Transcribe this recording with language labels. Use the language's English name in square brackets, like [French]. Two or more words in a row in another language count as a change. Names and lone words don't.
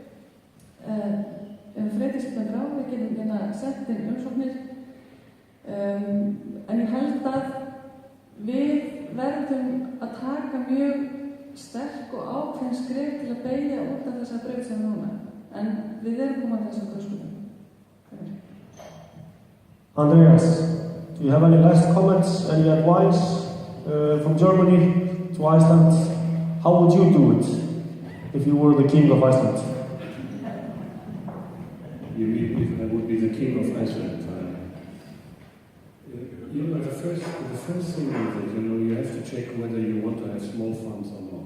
[Icelandic] Freydís bendir á, við getum sett inn umsóknir. En ég held að við verðum að taka mjög sterk og ákveðin skref til að beygja út af þessa braut sem núna. En við erum komað þessum grunnskólum. [English] Andreas, do you have any last comments, any advice from Germany to Iceland? How would you do it if you were the king of Iceland? You mean if I would be the king of Iceland? You know, the first thing is that, you know, you have to check whether you want to have small farms or not.